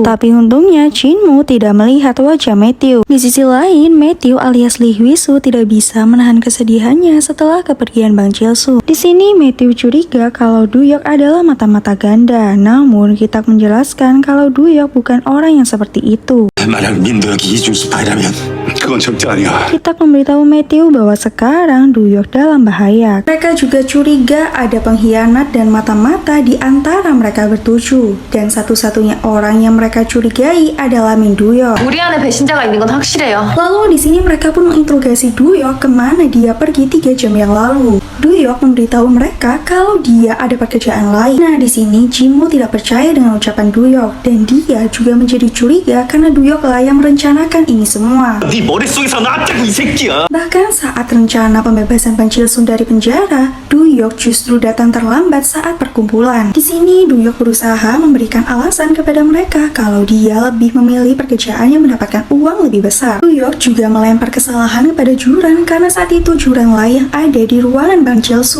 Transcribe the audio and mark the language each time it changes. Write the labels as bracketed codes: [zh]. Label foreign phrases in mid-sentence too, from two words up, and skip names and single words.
[id] Tapi untungnya Jinmu tidak melihat wajah Matthew. Di sisi lain, Matthew alias Lee Wisu tidak bisa menahan kesedihannya setelah kepergian Bang Chilsung. Di sini Matthew curiga kalau Duyok adalah mata-mata ganda. Namun Kitak menjelaskan kalau Duyok bukan orang yang seperti itu. [ko] 만약 민도혁이 이중 스파이라면 그건 절대 아니야. [id] Kitak memberitahu Matthew bahwa sekarang Duyok dalam bahaya. Mereka juga curiga ada pengkhianat dan mata-mata di antara mereka bertujuh. Dan satu-satunya orang yang mereka curigai adalah Min Duyok. [ko] 우리 안에 배신자가 있는 건 확실해요. [id] Lalu di sini mereka pun menginterogasi Duyok kemana dia pergi 3 jam yang lalu. Duyok memberitahu mereka kalau dia ada pekerjaan lain. Nah, di sini Jinmu tidak percaya dengan ucapan Duyok dan dia juga menjadi curiga karena Duyok lah yang merencanakan ini semua. [ko] 네 머릿속에서 나왔다고 이 새끼야. [id] Bahkan saat rencana pembebasan Bang Chilsung dari penjara, Duyok justru datang terlambat saat perkumpulan. Di sini Duyok berusaha memberikan alasan kepada mereka kalau dia lebih memilih pekerjaan yang mendapatkan uang lebih besar. Duyok juga melempar kesalahan kepada Juran karena saat itu Juran lah yang ada di ruangan Bang Chilsung.